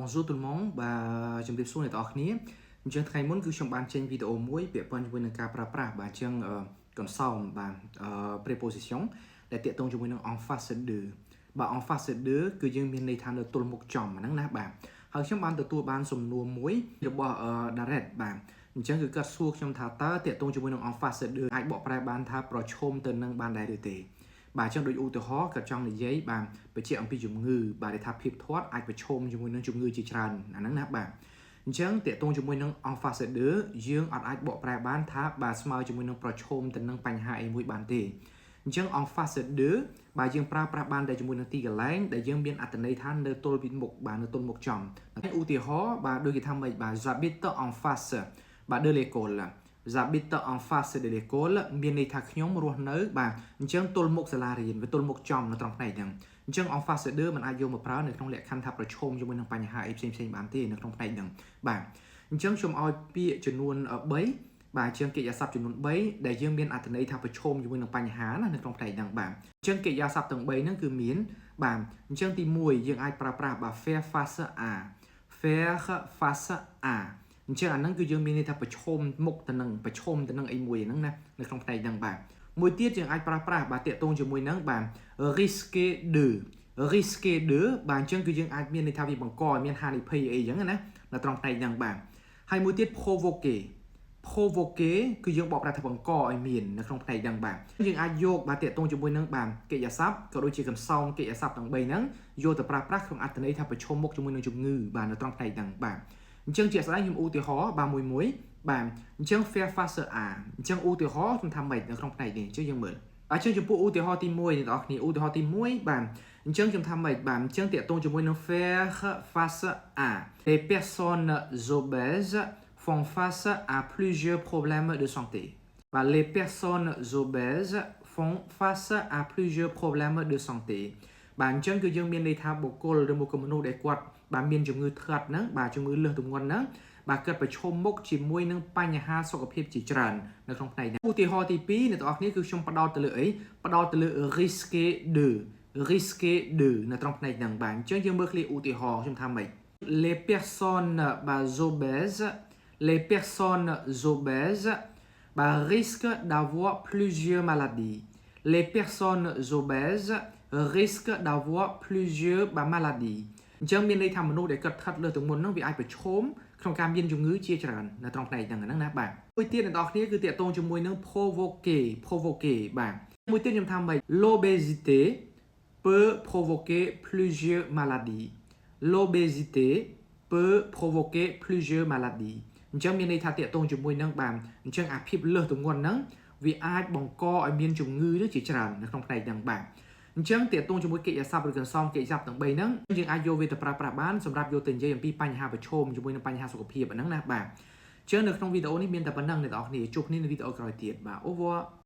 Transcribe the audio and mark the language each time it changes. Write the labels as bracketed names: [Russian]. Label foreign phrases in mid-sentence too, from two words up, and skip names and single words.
[French] Bonjour tout le monde [Khmer] បាទជំរាបសួរអ្នកទាំងអស់គ្នាអញ្ចឹងថ្ងៃមុនគឺខ្ញុំបានចេញវីដេអូមួយពាក់ព័ន្ធជាមួយនឹងការប្រើប្រាស់បាទអញ្ចឹងconsomme បាទpreposition ដែលតាក់ទងជាមួយនឹង [French] en face de [Khmer] បាទ [French] en face de [Khmer] គឺយើងមានន័យថានៅទល់មុខចំហ្នឹងណាបាទហើយខ្ញុំបានទទួលបានសំណួរមួយរបស់ Direct បាទអញ្ចឹងគឺគាត់សួរខ្ញុំថាតើតាក់ទងជាមួយនឹង [French] en face de [Khmer] អាចបកប្រែបានថាប្រឈមទៅនឹងបានដែរឬទេបាទអញ្ចឹងដូចឧទាហរណ៍គាត់ចង់និយាយបាទបញ្ជាក់អំពីជំងឺបាទដែលថាភាពធាត់អាចប្រឈមជាមួយនឹងជំងឺជាច្រើនអាហ្នឹងណាបាទអញ្ចឹងតាក់ទងជាមួយនឹង [French] en face de [Khmer] យើងអត់អាចបកប្រែបានថាបាទស្មើជាមួយនឹងប្រឈមទៅនឹងបញ្ហាអីមួយបានទេអញ្ចឹង en face de បាទយើងប្រើប្រាស់បានតែជាមួយនឹងទីកន្លែងដែលយើងមានអត្ថន័យថានៅទល់ ពីមុខបាទនៅទល់មុខចំឧទាហរណ៍បាទដូចគេថាម៉េចបាទ [French] j'habite en face [Khmer] បាទ [French] de l'école j'habite en face de l'école [Khmer] មានន័យថាខ្ញុំរស់នៅបាទអញ្ចឹងទល់មុខសាលារៀនវាទល់មុខចំនៅត្រង់ផ្នែកហ្នឹងអញ្ចឹង [French] en face de [Khmer] มันអាចយកមកប្រើនៅក្នុងលក្ខខណ្ឌថាប្រឈមជាមួយនឹងបញ្ហាអីផ្សេងៗបានទេនៅក្នុងផ្នែកហ្នឹងបាទអញ្ចឹងខ្ញុំឲ្យពាក្យចំនួន3បាទជាងកិរិយាសព្ទចំនួន3ដែលយើងមានអត្ថន័យថាប្រឈមជាមួយនឹង បញ្ហាណានៅក្នុងផ្នែកហ្នឹងបាទអញ្ចឹងកិរិយាសព្ទទាំង3ហ្នឹងគឺមានបាទអញ្ចឹងទី1យើងអាចប្រើប្រាស់បាទ [French] faire face à faire face à [Khmer] អញ្ចឹងអាហ្នឹងគឺយើងមានន័យថាប្រឈមមុខទៅនឹងប្រឈមទៅនឹងអីមួយហ្នឹងណានៅក្នុងផ្នែកហ្នឹងបាទមួយទៀតយើងអាចប្រើប្រាស់បាទតាក់ទងជាមួយនឹងបាទ [French] risque de risque de [Khmer] បាទអញ្ចឹងគឺ យើងអាចមានន័យថាវាបង្កឲ្យមានហានិភ័យអីចឹងណានៅត្រង់ផ្នែកហ្នឹងបាទហើយមួយទៀត [French] provoquer provoquer [Khmer] គឺយើងបកប្រែថាបង្កឲ្យមាននៅក្នុងផ្នែកហ្នឹងបាទយើងអាចយកបាទតាក់ទងជាមួយនឹងបាទកិរិយាសព្ទក៏ដូចជាកន្សោមកិរិយាសព្ទទាំង3ហ្នឹងយក ទៅប្រើប្រាស់ក្នុងអត្ថន័យថាប្រឈមមុខជាមួយនឹងជំងឺបាទនៅត្រង់ផ្នែកហ្នឹងបាទអញ្ចឹងជាក់ស្ដែងខ្ញុំឧទាហរណ៍បាទមួយបាទអញ្ចឹង [French] faire face à [Khmer] អញ្ចឹងឧទាហរណ៍ខ្ញុំថាម៉េចនៅក្នុងផ្នែកនេះ អញ្ចឹងយើងមើលអញ្ចឹងចំពោះឧទាហរណ៍ទី1អ្នកនរគ្នាឧទាហរណ៍ទី1បាទអញ្ចឹងខ្ញុំថាម៉េចបាទអញ្ចឹងតាក់ទងជាមួយនឹង [French] faire face à les personnes obèses font face à plusieurs problèmes de santé បាទ les personnes obèses font face à plusieurs problèmes de santé [Khmer] បាទអញ្ចឹងគឺ យើងមានន័យថាបុគ្គលឬមកមនុស្សដែលគាត់បាទមានជំងឺធ្ងន់ហ្នឹងបាទជំងឺលើសទម្ងន់ហ្នឹងបាទគាត់ប្រឈមមុខជាមួយនឹងបញ្ហាសុខភាពជាច្រើននៅក្នុងផ្នែកនេះឧទាហរណ៍ទី2អ្នកទាំងអស់គ្នាគឺខ្ញុំផ្ដោតទៅលើអីផ្ដោតទៅលើ [French] risque de risque de [Khmer] នៅត្រង់ផ្នែកហ្នឹងបាទអញ្ចឹងយើងមើលឃ្លាឧទាហរណ៍ខ្ញុំថាម៉េច [French] les personnes obèses les personnes obèses bah, risquent d'avoir plusieurs maladies les personnes obèses risquent d'avoir plusieurs maladies [Khmer] អញ្ចឹងមានន័យថាមនុស្សដែលគាត់ថិតលើសទម្ងន់ហ្នឹងវាអាចប្រឈមក្នុងការមានជំងឺជាច្រើននៅត្រង់ផ្នែកហ្នឹងណាបាទមួយទៀតអ្នកនរគ្នាគឺតាក់ទងជាមួយនឹង [French] provoquer [Khmer] បាទមួយទៀតខ្ញុំថាម៉េច [French] l'obésité peut provoquer plusieurs maladies l'obésité peut provoquer plusieurs maladies [Khmer] អញ្ចឹងមានន័យថា តាក់ទងជាមួយនឹងបាទអញ្ចឹងអាភាពលើសទម្ងន់ហ្នឹងវាអាចបង្កឲ្យមានជំងឺនេះជាច្រើននៅក្នុងផ្នែកហ្នឹងបាទអញ្ចឹងតាក់ទងជាមួយកិរិយាសព្ទឬកន្សោមកិរិយាសព្ទទាំង3ហ្នឹងយើងអាចយកវាទៅប្រើប្រាស់បានសម្រាប់យកទៅនិយាយអំពីបញ្ហាប្រឈមជាមួយនឹងបញ្ហាសុខភាពហ្នឹងណាបាទអញ្ចឹងនៅក្នុងវីដេអូនេះមានតែប៉ុណ្្នឹងអ្នកនរគ្នាជួបគ្នានៅវីដេអូក្រោយទៀតបាទ [French] Au revoir